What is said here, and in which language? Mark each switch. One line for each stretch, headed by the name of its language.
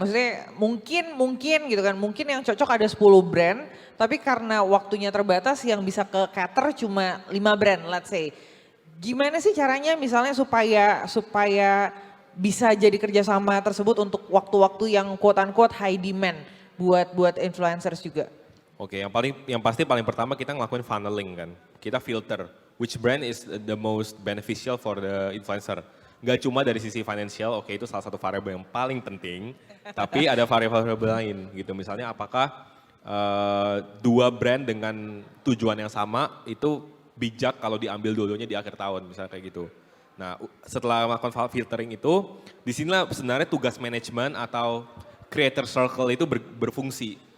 Indonesian: Maksudnya mungkin gitu kan, mungkin yang cocok ada 10 brand, tapi karena waktunya terbatas yang bisa ke cater cuma 5 brand
English: let's say.
Indonesian: Gimana sih caranya misalnya supaya bisa jadi kerjasama tersebut untuk waktu-waktu yang
English: quote unquote high demand
Indonesian: buat influencers juga? Oke, yang pasti paling pertama kita ngelakuin funneling kan.
English: Kita filter which brand is the most beneficial for the influencer.
Indonesian: Gak cuma dari sisi financial, oke itu salah satu variabel yang paling penting, tapi ada variabel lain gitu. Misalnya apakah dua brand dengan tujuan yang sama itu bijak kalau diambil dulunya di akhir tahun, misalnya kayak gitu. Nah, setelah melakukan filtering itu, disinilah sebenarnya tugas manajemen atau creator circle itu berfungsi.